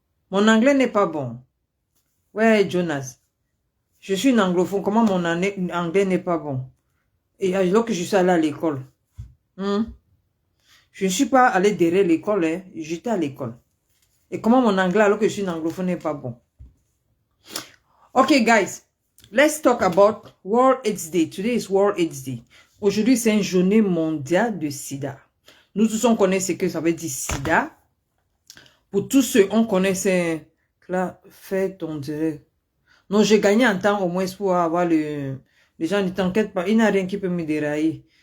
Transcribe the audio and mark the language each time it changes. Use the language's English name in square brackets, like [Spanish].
[French] Mon anglais n'est pas bon. Ouais, Jonas. Je suis une anglophone. Comment mon anglais n'est pas bon? Et alors que je suis allé à l'école. Je ne suis pas allé derrière l'école. Hein. J'étais à l'école. Et comment mon anglais alors que je suis une anglophone n'est pas bon? [English] Ok, guys. Let's talk about World AIDS Day. Today is World AIDS Day. [French] Aujourd'hui, c'est une journée mondiale de sida. Nous tous, on connaît ce que ça veut dire sida. Pour tous ceux, on connaît c'est... Là, fais ton direct. Non, j'ai gagné un temps au moins pour avoir le... Les gens ne t'inquiètent pas. Il n'y a rien qui peut me dérailler.